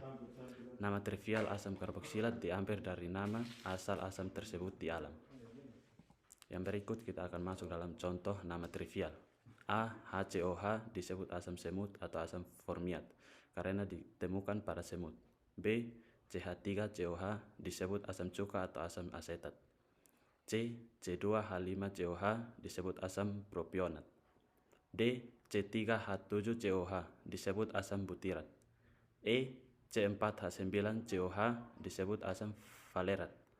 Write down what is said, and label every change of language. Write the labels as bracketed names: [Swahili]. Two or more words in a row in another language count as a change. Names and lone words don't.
[Indonesian] Nama trivial asam karboksilat diambil dari nama asal asam tersebut di alam. Yang berikut kita akan masuk dalam contoh nama trivial. A. HCOH disebut asam semut atau asam formiat karena ditemukan pada semut. B. CH3COH disebut asam cuka atau asam asetat. C. C2H5COH disebut asam propionat. D. C3H7COH disebut asam butirat. E. C4H9COH disebut asam valerat.